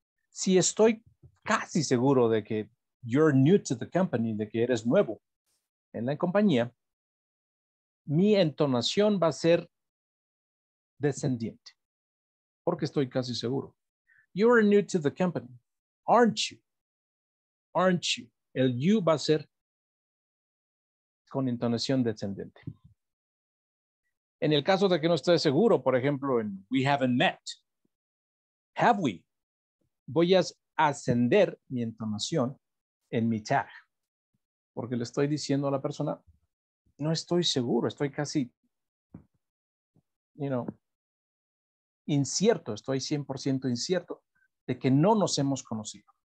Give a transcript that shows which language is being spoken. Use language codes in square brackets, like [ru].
[es] Si estoy casi seguro de que [en] you're new to the company, [es] de que eres nuevo en la compañía, mi entonación va a ser descendiente, porque estoy casi seguro. [en] You are new to the company, aren't you? Aren't you? [es] El you va a ser con entonación descendente. En el caso de que no esté seguro, por ejemplo, en [en] we haven't met, have we? [es] Voy a ascender mi entonación en mi tag, porque le estoy diciendo a la persona, no estoy seguro, estoy casi, incierto, estoy 100% incierto de que no nos hemos conocido.